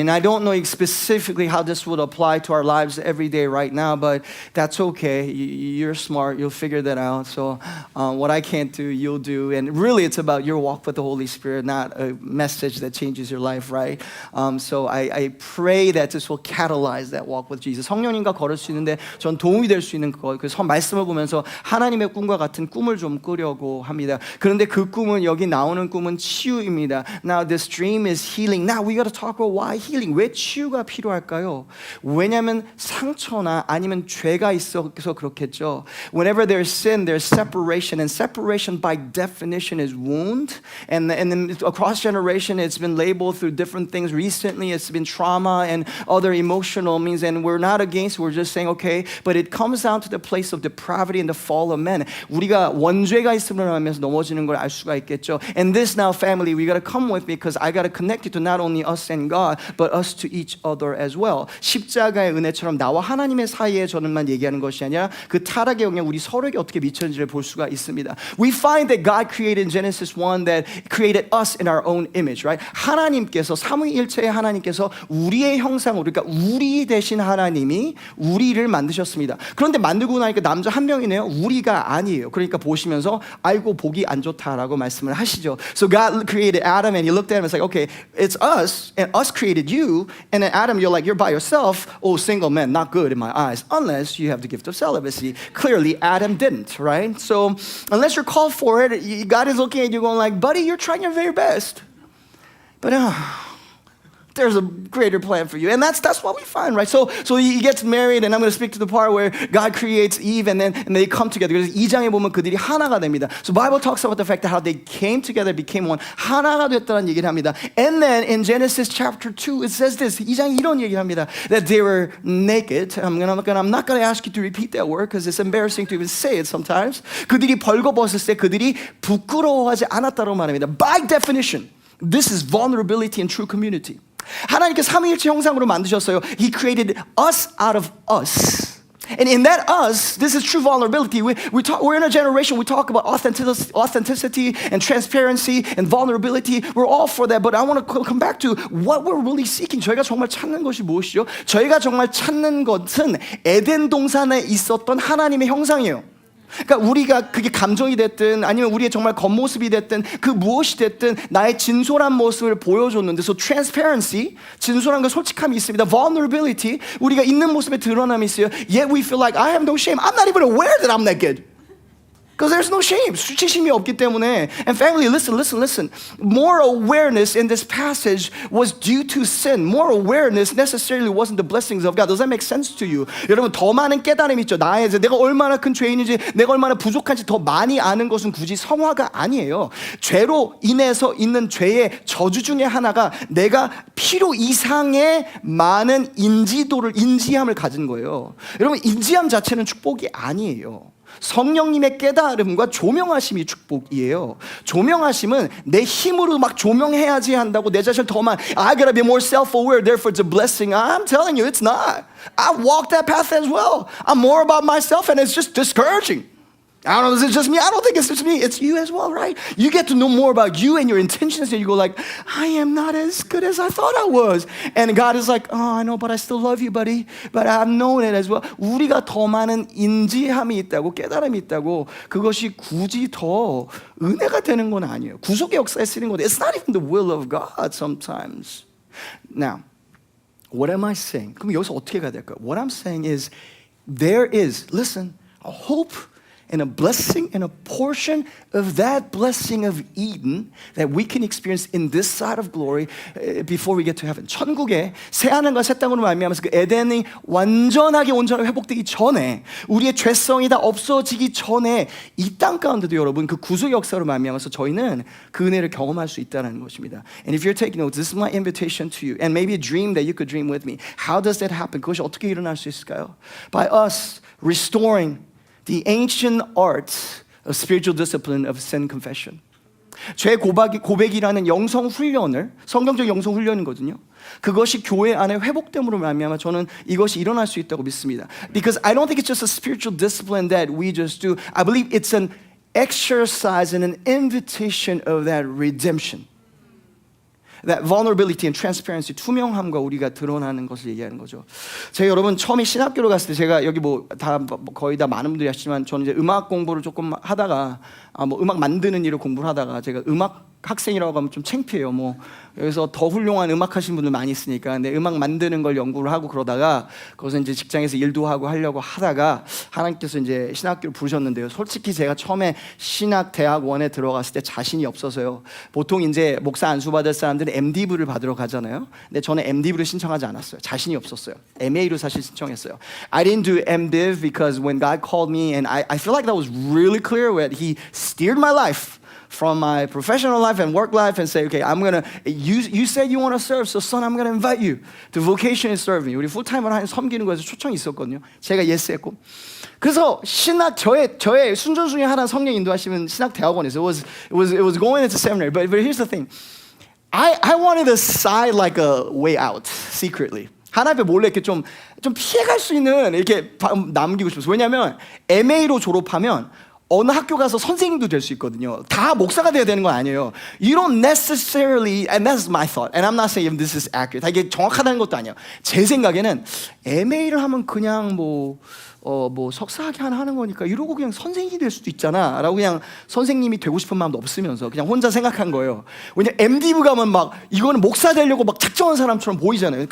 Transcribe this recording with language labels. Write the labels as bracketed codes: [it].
[en] And I don't know specifically how this would apply to our lives every day right now, but that's okay. You're smart. You'll figure that out. So what I can't do, you'll do. And really, it's about your walk with the Holy Spirit, not a message that changes your life, right? So I pray that this will catalyze that walk with Jesus. [ko] 성령님과 걸을 수 있는데 전 도움이 될 수 있는 거. 그래서 말씀을 보면서 하나님의 꿈과 같은 꿈을 좀 꾸려고 합니다. 그런데 그 꿈은 여기 나오는 꿈은 치유입니다. [en] Now this dream is healing. Now we got to talk about why healing. [ko] 왜 치유가 필요할까요? 왜냐하면 상처나 아니면 죄가 있어서 그렇겠죠. [en] Whenever there's sin, there's separation, and separation by definition is wound. And then across generation, it's been labeled through different things. Recently, it's been trauma and other emotional means. And we're not against. We're just saying okay. But it comes down to the place of depravity and the fall of man. [ko] 우리가 원죄가 있음을 하면서 넘어지는 걸 알 수가 있겠죠. [en] And this now, family, we got to come with me because I got to connect it to not only us and God, but us to each other as well. [ko] 십자가의 은혜처럼 나와 하나님의 사이에 저는만 얘기하는 것이 아니라 그 타락의 영향 우리 서로에게 어떻게 미쳤는지를 볼 수가 있습니다. [en] We find that God created in Genesis 1 that created us in our own image, right? [ko] 하나님께서 삼위일체의 하나님께서 우리의 형상으로 그러니까 우리 대신 하나님이 우리를 만드셨습니다. 그런데 만들고 나니까 남자 한 명이네요. 우리가 아니에요. 그러니까 보시면서 아이고 보기 안 좋다라고 말씀을 하시죠. [en] So God created Adam and he looked at him and said, okay, it's us and us created you, and then Adam, you're like, you're by yourself. Oh, single man, not good in my eyes, unless you have the gift of celibacy. Clearly, Adam didn't, right? So unless you're called for it, God is looking at you going like, buddy, you're trying your very best. But there's a greater plan for you. And that's what we find, right? So he gets married, and I'm going to speak to the part where God creates Eve, and they come together. [ko] 그래서 2장에 보면 그들이 하나가 됩니다. [en] So Bible talks about the fact that how they came together, became one. [ko] 하나가 됐다는 얘기를 합니다. [en] And then in Genesis chapter 2, it says this. [ko] 2장에 이런 얘기를 합니다. [en] That they were naked. I'm not going to ask you to repeat that word because it's embarrassing to even say it sometimes. [ko] 그들이 벌거벗을 때 그들이 부끄러워하지 않았다고 말합니다. [en] By definition, this is vulnerability in true community. [ko] 하나님께 삼위일체 형상으로 만드셨어요. [en] He created us out of us. And in that us, this is true vulnerability. We're in a generation, we talk about authenticity and transparency and vulnerability. We're all for that. But I want to come back to what we're really seeking. [ko] 저희가 정말 찾는 것이 무엇이죠? 저희가 정말 찾는 것은 에덴 동산에 있었던 하나님의 형상이에요. 그러니까 우리가 그게 감정이 됐든 아니면 우리의 정말 겉모습이 됐든 그 무엇이 됐든 나의 진솔한 모습을 보여줬는데 [en] so transparency, [ko] 진솔한 그 솔직함이 있습니다. vulnerability, 우리가 있는 모습에 드러남이 있어요. [en] Yet we feel like I have no shame. I'm not even aware that I'm naked. Because there's no shame. [ko] 수치심이 없기 때문에. [en] And family, listen. More awareness in this passage was due to sin. More awareness necessarily wasn't the blessings of God. Does that make sense to you? [ko] 여러분 더 많은 깨달음이 있죠. 내가 얼마나 큰 죄인인지 내가 얼마나 부족한지 더 많이 아는 것은 굳이 성화가 아니에요. 죄로 인해서 있는 죄의 저주 중에 하나가 내가 필요 이상의 많은 인지함을 가진 거예요. 여러분 인지함 자체는 축복이 아니에요. 성령님의 깨달음과 조명하심이 축복이에요. 조명하심은 내 힘으로 막 조명해야지 한다고 내 자신을 더 많이 [en] I gotta be more self-aware, therefore it's a blessing. I'm telling you, it's not. I walked that path as well. I'm more about myself and it's just discouraging. I don't know, is it just me? I don't think it's just me. It's you as well, right? You get to know more about you and your intentions and you go like, I am not as good as I thought I was. And God is like, oh, I know, but I still love you, buddy. But I've known it as well. [ko] 우리가 더 많은 인지함이 있다고, 깨달음이 있다고 그것이 굳이 더 은혜가 되는 건 아니에요. 구속의 역사에 쓰는 건데 [en] It's not even the will of God sometimes. Now, what am I saying? [ko] 그럼 여기서 어떻게 가야 될까요? [en] What I'm saying is there is, listen, a hope and a blessing and a portion of that blessing of Eden that we can experience in this side of glory before we get to heaven. [ko] 천국에 새 하늘과 새 땅으로 말미암아서 그 에덴이 완전하게 회복되기 전에 우리의 죄성이 다 없어지기 전에 이 땅 가운데도 여러분 그 구속 역사로 말미암아서 저희는 그 은혜를 경험할 수 있다는 것입니다. [en] And if you're taking notes, this is my invitation to you and maybe a dream that you could dream with me. How does that happen? [ko] 그것이 어떻게 일어날 수 있을까요? [en] By us restoring the ancient art of spiritual discipline of sin confession. [ko] 죄 고백이라는 영성 훈련을 성경적 영성 훈련이거든요. 그것이 교회 안에 회복됨으로 말미암아 저는 이것이 일어날 수 있다고 믿습니다. [en] Because I don't think it's just a spiritual discipline that we just do. I believe it's an exercise and an invitation of that redemption. That vulnerability and transparency, [ko] 투명함과 우리가 드러나는 것을 얘기하는 거죠. 제가 여러분 처음에 신학교로 갔을 때 제가 여기 거의 다 많은 분들이 아시지만 저는 이제 음악 공부를 조금 하다가 음악 만드는 일을 공부를 하다가 제가 음악 학생이라고 하면 좀 창피해요. 여기서 더 훌륭한 음악 하시는 분들 많이 있으니까. 근데 음악 만드는 걸 연구를 하고 그러다가 거기서 이제 직장에서 일도 하고 하려고 하다가 하나님께서 이제 신학교를 부르셨는데요. 솔직히 제가 처음에 신학대학원에 들어갔을 때 자신이 없어서요. 보통 이제 목사 안수 받을 사람들은 MDiv를 받으러 가잖아요. 근데 저는 MDiv를 신청하지 않았어요. 자신이 없었어요. MA로 사실 신청했어요. [en] I didn't do MDiv because when God called me, and I feel like that was really clear when He steered my life from my professional life and work life and say, okay, you said you want to serve, so son, I'm going to invite you to vocation and serving. [ko] 우리 풀타임으로 섬기는 거에서 초청이 있었거든요. 제가 yes 했고. 그래서 저의 순전 중에 하나 성령 인도하시면 신학 대학원에서 [en] it was going into seminary. But here's the thing. I wanted a side like a way out secretly. [ko] 하나님의 몰래 이렇게 좀 피해갈 수 있는 이렇게 남기고 싶었어요. 왜냐하면 MA로 졸업하면 어느 학교 가서 선생님도 될 수 있거든요. 다 목사가 돼야 되는 건 아니에요. [en] You don't necessarily, and that's my thought, and I'm not saying this is accurate. [ko] 이게 정확하다는 것도 아니에요. 제 생각에는 MA를 하면 그냥 석사학위 하나 하는 거니까 이러고 그냥 선생님이 될 수도 있잖아 라고 그냥 선생님이 되고 싶은 마음도 없으면서 그냥 혼자 생각한 거예요. 왜냐면 MDiv 가면 이거는 목사 되려고 작정한 사람처럼 보이잖아요.